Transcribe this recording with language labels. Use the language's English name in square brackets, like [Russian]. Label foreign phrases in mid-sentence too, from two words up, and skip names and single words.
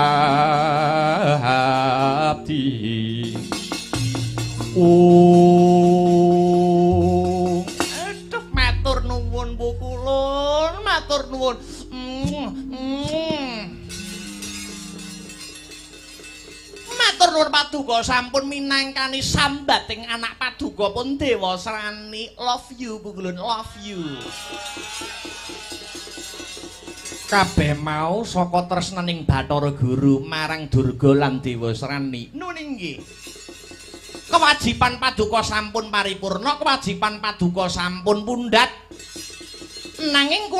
[Javanese] abdi matur nuwun Bu Kulun matur nuwun matur nuwun Paduka sampun minangkani sambating anak Paduka pun dewa srani [English] love you [Javanese] Bu Kulun [English] love you [Javanese] kabeh mau saka tresnaning Bathara Guru marang Durga lan Dewa Srani nun inggih kewajiban Paduka sampun paripurna kewajiban Paduka sampun pundhat nanging